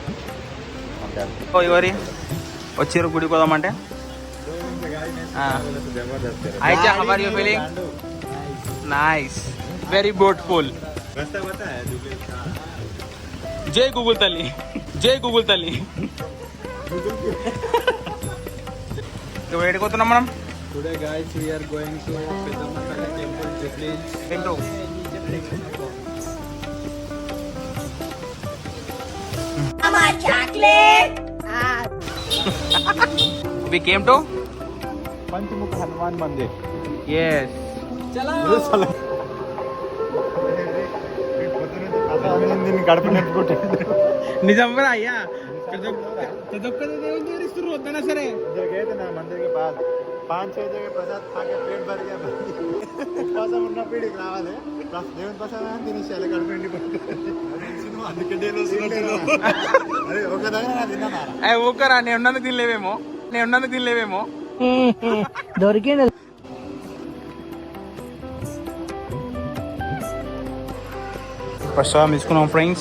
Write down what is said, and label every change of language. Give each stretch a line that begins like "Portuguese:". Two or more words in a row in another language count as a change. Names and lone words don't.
Telugu: ఎవరి వచ్చారు గుడికి పోదామంటే అయితే
English: how are you feeling? Nice, very beautiful.
Telugu: జై గూగుల్ తల్లి, జై గూగుల్ తల్లి. ఎక్కడిపోతున్నాం మనం?
English: Today guys we are going to Peddamma Talli temple Jubilee Hills. Mama chocolate. We came to Panchmukh Hanuman Mandir. yes. Chalo.
Telugu: గడప నెట్టుకుంటాడు. నిజం రా అయ్యా. ప్రతి ఒక్కరు దేవుని చేరిస్తారు వద్దనా సరే.
Hindi: ना मंदिर के बाद 5-6 जगह प्रसाद खा के पेट भर गया.
Telugu: उपवाసం ఉన్నప్పుడు ఇక్కడికి రావాలి. దేవుని ప్రసాదం తినేసేయాలి కడుపు నిండిపోతుంది. అందుకే నేను వస్తున్నట్టు. అరే ఒక దగ్గర నా తిన్నానా? ఊకరా, నేను ఉన్నందుకు తినలేవేమో. దొరికింది. ప్రసాదం తీసుకున్నాం ఫ్రెండ్స్.